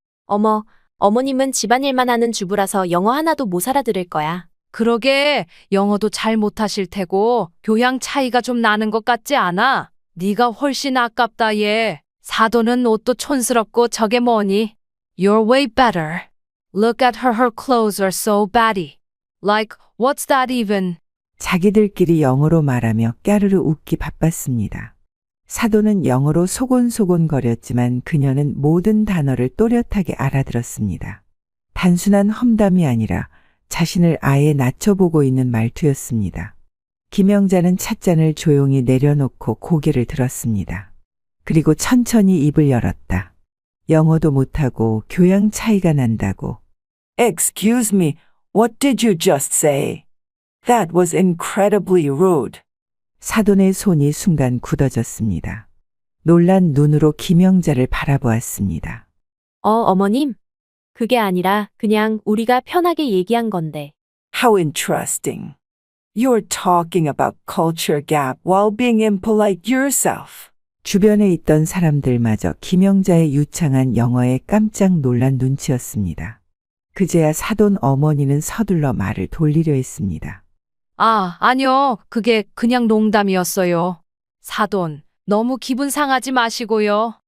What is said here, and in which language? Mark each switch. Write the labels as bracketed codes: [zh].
[ko] 어머, 어머님은 집안일만 하는 주부라서 영어 하나도 못 알아들을 거야. 그러게, 영어도 잘 못하실 테고 교양 차이가 좀 나는 것 같지 않아? 네가 훨씬 아깝다 얘. 사돈은 옷도 촌스럽고 저게 뭐니? [en] You're way better. Look at her, her clothes are so batty. Like, what's that even? [ko] 자기들끼리 영어로 말하며 까르르 웃기 바빴습니다. 사돈은 영어로 소곤소곤거렸지만 그녀는 모든 단어를 또렷하게 알아들었습니다. 단순한 험담이 아니라 자신을 아예 낮춰보고 있는 말투였습니다. 김영자는 찻잔을 조용히 내려놓고 고개를 들었습니다. 그리고 천천히 입을 열었다. 영어도 못하고 교양 차이가 난다고. [en] Excuse me, what did you just say? That was incredibly rude. [ko] 사돈의 손이 순간 굳어졌습니다. 놀란 눈으로 김영자를 바라보았습니다. 어머님. 그게 아니라 그냥 우리가 편하게 얘기한 건데. [en] How interesting. You're talking about culture gap while being impolite yourself. [ko] 주변에 있던 사람들마저 김영자의 유창한 영어에 깜짝 놀란 눈치였습니다. 그제야 사돈 어머니는 서둘러 말을 돌리려 했습니다. 아, 아니요. 그게 그냥 농담이었어요. 사돈, 너무 기분 상하지 마시고요.